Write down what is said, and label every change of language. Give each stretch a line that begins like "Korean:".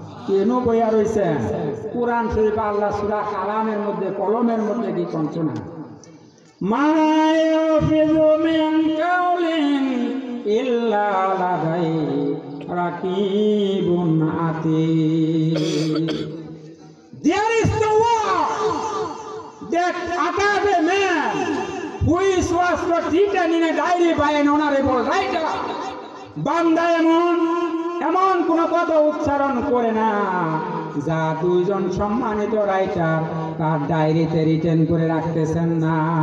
Bangla: কেন বইয়া রইছেন? কোরআন শরীফ আল্লাহ সূরা কালামের মধ্যে, কলমের মধ্যে কি কইছে না,
Arabic: মা ইয়াফিযু মিন কাউলিন ইল্লা লাদাইহি রাকিবুন আতীদ।
English: There is the word that uttered a man which was not written in a diary by an honorable writer.
Bangla: বান্দা এমন কোন কথা উচ্চারণ করে না যা 2 জন সম্মানিত রাইটার তার ডায়েরিতে রিটেন করে রাখতেছেন না।